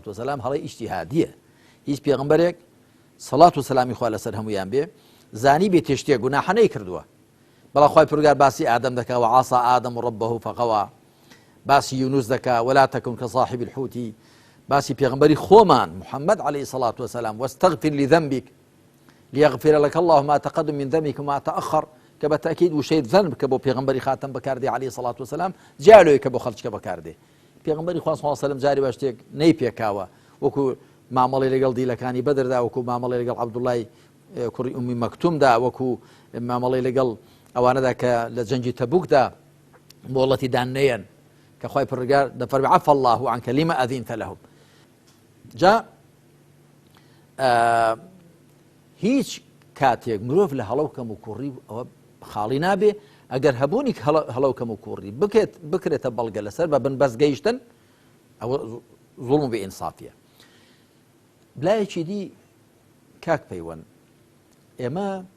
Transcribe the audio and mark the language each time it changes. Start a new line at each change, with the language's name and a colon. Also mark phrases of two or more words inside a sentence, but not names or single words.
Central Kurdish: وەسەلام هەڵەی ئیجتیهادیە هیچ پێغەمبەرێک سەڵات و سەلامی خوا لەسەر هەموویان بێ زانی بێ تێشتێ گوناحەنەی کردووە بەڵام خوای پەروەردگار باسی ئادەم دەکا
Arabic: وعاسا ئادەم ڕەبەهو فەغەوا
Central Kurdish: باسی یونوس دەکا
Arabic: ولا تەکن کەصاحب الحوت
Central Kurdish: باسی پێغەمبەری خۆمان محەممەد
Arabic: عەلەیهی السەڵات وەسەلام واستەغفر لذنبك ليغفر لك الله ما تقدم من ذنبك وما تأخر
Central Kurdish: کە بە تاکید وشەی ذنب کە بۆ پێغەمبەری خاتەم بەکاردێ
Arabic: عەلەیهی السەڵات وەسەلام
Central Kurdish: جالۆیە کە بۆ خەڵکیکە بەکاردێ پێغەمبەری خوا
Arabic: صلی الله عەلەیهی وسەلەم
Central Kurdish: جاری بە شتێک نەی پێکاوە وەکو مامەڵەی لەگەڵ دیلەکانی بەدردا وەکو مامەڵەی لەگەڵ عەبدوڵای کوڕی ئومی مەکتومدا وەکو مامەڵەی لەگەڵ ئەوانەدا کە لە جەنگی تەبوکدا مۆڵەتی دان نەیەن کە خوای پەروەردگار دەفەرمێ
Arabic: عەفا الله عنک لما ئەذینتە لەهم
Central Kurdish: جا هیچ کاتێک مرۆڤ لە هەڵە و کەم و کوڕی ئەوە خاڵی نابێ ئەگەر هەبوونی هەڵە و کەم و کوڕی بکرێتە بەڵگە لەسەر بە بنبەست گەیشتن ئەوە زوڵم و بێئینسافیە بلایەکی دی کاک پەیوەند ئێمە